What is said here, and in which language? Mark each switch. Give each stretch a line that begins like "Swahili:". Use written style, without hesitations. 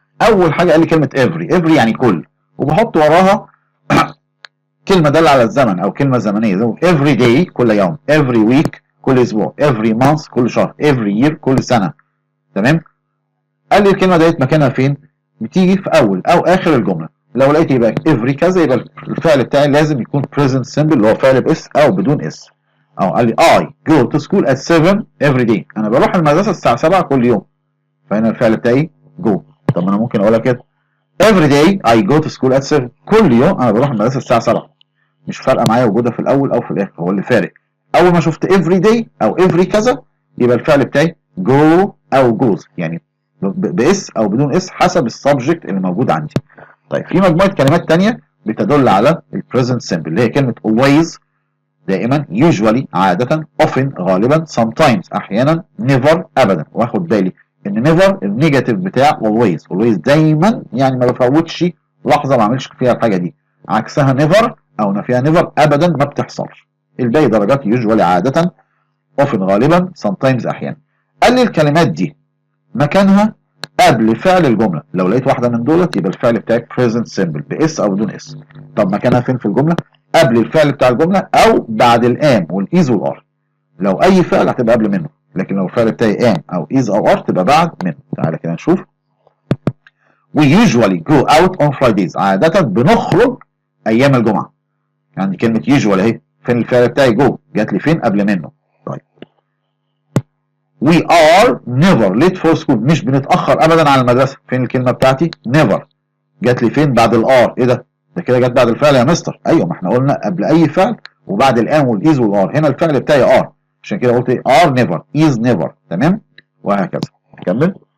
Arabic: اول حاجه قال لي كلمه every يعني كل، وبحط وراها كلمه داله على الزمن او كلمه زمنيه زي every day كل يوم، every week كل اسبوع، every month كل شهر، every year كل سنه. تمام. قال لي الكلمه ديت مكانها فين؟ بتيجي في اول او اخر الجمله. لو لقيت يبقى every كذا يبقى الفعل بتاعي لازم يكون present simple اللي هو فعل باس او بدون اس. او قال لي
English: I go to school at 7 every day.
Arabic: انا بروح المدرسه الساعه 7 كل يوم، فهنا الفعل بتاعي go. طب انا ممكن اقولها كده
English: every day I go to school at 7.
Arabic: كل يوم انا بروح المدرسه الساعه 7. مش فارقه معايا وجودها في الاول او في الاخر، هو اللي فارق اول ما شفت
English: every day
Arabic: او every كذا يبقى الفعل بتاعي go او goes، يعني باس او بدون اس حسب السبجكت اللي موجود عندي. طيب في مجموعه كلمات ثانيه بتدل على البريزنت سيمبل اللي هي كلمه always دائما، usually عاده، often غالبا، sometimes احيانا، never ابدا. واخد بالي ان never النيجاتيف بتاع always دايما، يعني ما بفوتش لحظه ما اعملش فيها الحاجه دي، عكسها نيفر او نفيها نيفر ابدا ما بتحصلش. الباقي درجات يوجوالي عاده، اوفن غالبا، sometimes احيانا. قال لي الكلمات دي مكانها قبل فعل الجمله، لو لقيت واحده من دولت يبقى الفعل بتاعك present simple باس او بدون اس. طب مكانها فين في الجمله؟ قبل الفعل بتاع الجمله او بعد الام والايز والار. لو اي فعل هتبقى قبل منه، لكن لو الفعل بتاعي ام او از او ار تبقى بعد منه. تعالى كده نشوف.
English: we usually go out on Fridays.
Arabic: عادة بنخرج ايام الجمعة. يعني كلمة usually اهي، فين الفعل بتاعي جو؟ جات لي فين؟ قبل منه. طيب
English: we are never late for school.
Arabic: مش بنتأخر ابدا على المدرسة. فين الكلمة بتاعتي؟ never. جات لي فين؟ بعد الار. ايه ده؟ ده كده جت بعد الفعل يا مستر. ايوه، ما احنا قلنا قبل اي فعل وبعد الان والايز والار. هنا الفعل بتاعي ار، عشان كده قلت ايه؟ ار نيفر، از نيفر. تمام، وهكذا. نكمل.